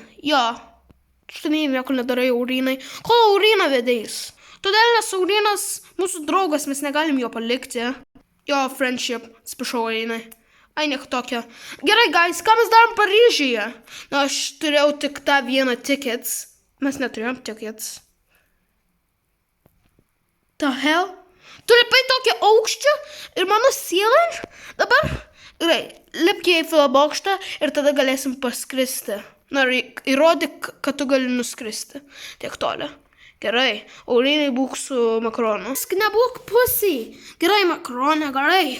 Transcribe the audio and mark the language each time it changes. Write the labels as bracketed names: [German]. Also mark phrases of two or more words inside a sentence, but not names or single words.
[Lithuanian] Štai nieko nedarai Aurinai. Kol Auriną vedėjus? Todėl, nes Aurinas mūsų draugas, mes negalim jo palikti. Friendship, atsiprašau Aurinai. Nieko tokio. Gerai, guys, ką mes darom Paryžiuje? Aš turėjau tik tą vieną tickets. Mes neturėjom tickets. [English] The hell? [Lithuanian] Tu lipai tokį aukštį ir mano ceiling? Dabar, gerai, lipk į Eifelio bokštą ir tada galėsim paskristi. Įrodyk, kad tu gali nuskristi. Tiek toli. Gerai, Aurinai būk su Makronu. Nebūk pusiai. Gerai, Makrone, gerai.